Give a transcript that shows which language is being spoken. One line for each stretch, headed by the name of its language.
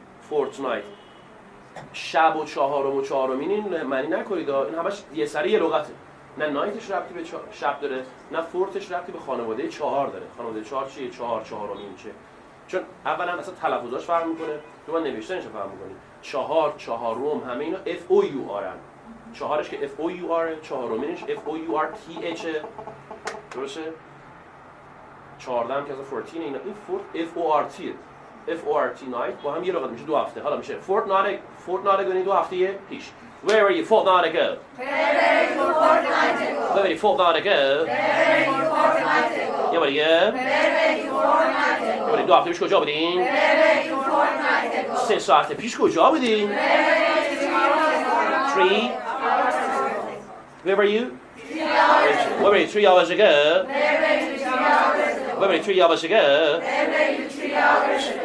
English: fortnight.
Persian: شب و چهارم و چهارمین این معنی نکنید این همش یه سری یه لغته. نه نایتش ربطی به شب داره، نه فورتش ربطی به خانواده 4 داره. خانواده 4 چیه؟ 4 چهارمین چیه؟ چون اولا اصلا تلفظاش فرق میکنه، تو من نوشتنش فرق میکنه. 4 چهارم همه اینا F O U R ان. 4ش که F O U R، چهارمینش F O U R T H. درسته؟ 14 هم که از 14 اینا این فورت F O R T F O R T night با هم یه لغت میشه 2 هفته. حالا میشه fortnight یعنی 2 هفته پیش.
English: Where were you fortnight ago? Where were you 4 nights ago? Where were you fortnight ago? Where were you 4 nights ago?
Persian: یه بار دیگه 2 هفته پیش کجا بودین؟
English: Where were you 4 nights ago?
Persian: 3 ساعت پیش کجا بودین؟
English: Where were you 3 hours ago? 3. Where were you? 3 hours ago. Where were you 3 hours ago? Where were you 3 hours ago? Where were you 3 hours ago?